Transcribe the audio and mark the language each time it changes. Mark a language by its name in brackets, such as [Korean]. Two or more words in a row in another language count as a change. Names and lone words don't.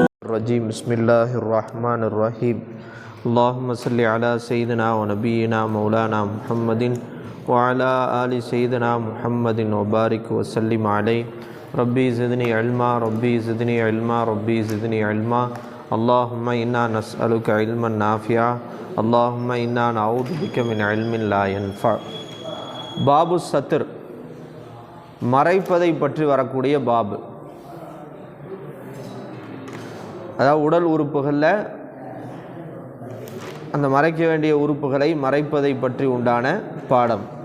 [Arabic] الرجيم بسم الله الرحمن الرحيم اللهم صل على سيدنا ونبينا مولانا محمد وعلى آل سيدنا محمد وبارك وسلم عليه ربي زدني علما ربي زدني علما ربي زدني علما اللهم إنا نسألك علما نافعا اللهم إنا نعوذ بك من علم لا ينفع. باب ستر, [Tamil] மறைப்பதை பற்றி வரக்கூடிய பாபு. அதாவது உடல் உறுப்புகளில் அந்த மறைக்க வேண்டிய உறுப்புகளை மறைப்பதை பற்றி உண்டான பாடம்.